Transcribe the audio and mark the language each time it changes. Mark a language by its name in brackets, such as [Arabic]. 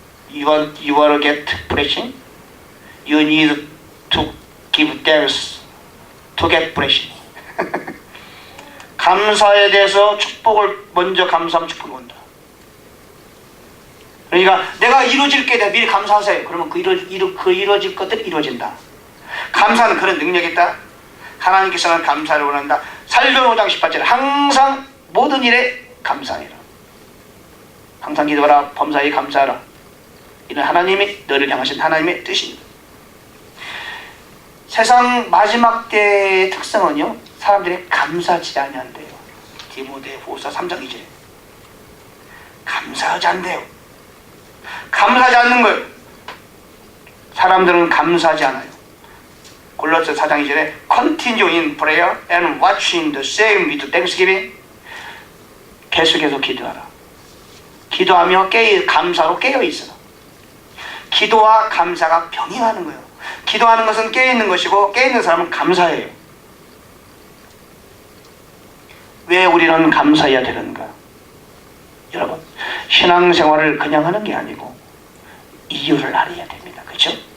[English] You want to get blessing? You need to give thanks to get blessing. [Korean] 감사에 대해서 축복을 먼저 감사하면 축복이 온다. 그러니까 내가 이루어질 게 미리 감사하세요. 그러면 그 이루어질 것들이 이루어진다. 감사는 그런 능력이 있다. 하나님께서는 감사를 원한다. 살전 5장 18절 항상 모든 일에 감사해라. 항상 기도하라. 범사에 감사하라. 이는 하나님이 너를 향하신 하나님의 뜻입니다. 세상 마지막 때의 특성은요 사람들이 감사하지 아니한대요. 디모데후서 3장 2절 감사하지 않대요. 감사하지 않는 거예요. 사람들은 감사하지 않아요. 골로새 4장 2절에 [English] Continue in prayer and watching the same with thanksgiving. [Korean] 계속해서 기도하라. 기도하며 감사로 깨어있어라. 기도와 감사가 병행하는 거예요. 기도하는 것은 깨어있는 것이고 깨어있는 사람은 감사해요. 왜 우리는 감사해야 되는가? 여러분 신앙생활을 그냥 하는 게 아니고 이유를 알아야 됩니다. 그렇죠?